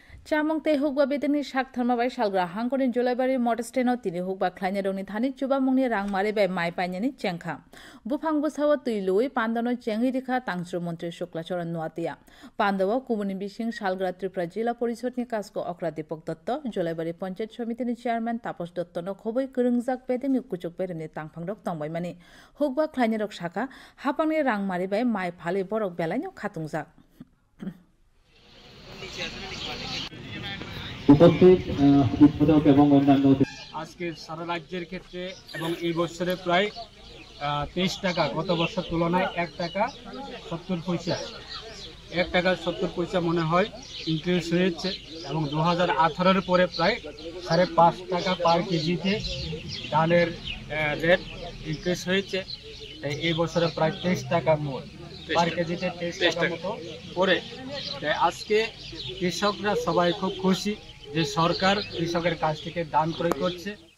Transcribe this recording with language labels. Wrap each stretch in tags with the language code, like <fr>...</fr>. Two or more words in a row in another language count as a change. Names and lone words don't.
<trp>Chamong te hukba bedeni shak tharma bai salgra hangkoni jolaibari motesteno tini hukba khlaina rongni thani chuba mungni rang mare bai mai painani chengkha bufang busawa tuilui pandano chengi dikha tangchru mantri shukla choran nuatia pandawa kumuni bising salgra tripura jila porisadni kasko okra Deepak Dotto jolaibari panchayat samitini chairman Taposh Dotto no khoboi kwrwngjak bedeni kuchuk bereni tangphangrok tongbai mani hukba khlaina rok shaka hapangni rang mare bai mai phali borok belaino khatungjak</trp> <bn>আজকে সারা রাজ্যের ক্ষেত্রে এবং এই বছরে প্রায় 23 টাকা গত বছর তুলনায় 1 টাকা 70 পয়সা 1 টাকা 70 পয়সা মনে হয় ইনক্রিজ হয়েছে এবং 2018 এর পরে প্রায় 5.5 টাকা পার কেজিতে ডালের রেট ইনক্রিজ হয়েছে এই বছরে প্রায় 23 টাকা মোট পার কেজিতে 23 টাকা মতো পড়ে আজকে কৃষকরা সবাই খুব খুশি যে সরকার কৃষকের কাছ থেকে দাম ক্রয় করছে।</bn>